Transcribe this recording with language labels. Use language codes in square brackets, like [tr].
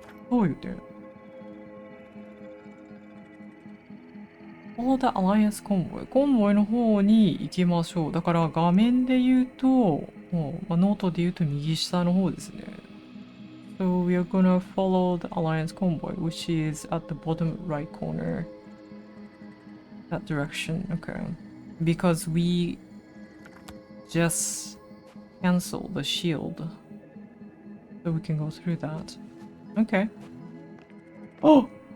[ja] どういう点 [en] All the Alliance Convoy。 [ja] コンボイの方に行きましょう。だから画面で言うと、まあ、ノートで言うと右下の方ですね。 [en] So we are gonna follow the Alliance Convoy, which is at the bottom right corner. That direction, okay. Because we just cancel the shield. So we can go through that. Okay. Oh!